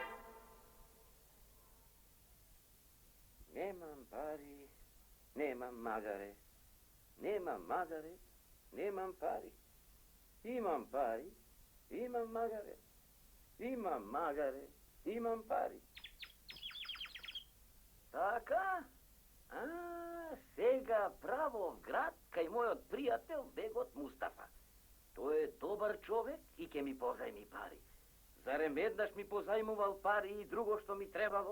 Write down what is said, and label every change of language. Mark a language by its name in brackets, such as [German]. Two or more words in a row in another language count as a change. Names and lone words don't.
[Macedonian] Немам пари, немам магаре. Немам магаре, немам пари. Имам пари, имам магаре. Имам магаре, имам пари. Така? Сега право в град, кај мојот пријател бегот Мустафа. Тој е добар човек и ќе ми позајми пари. Зарем еднаш ми позајмувал пари и друго што ми требало?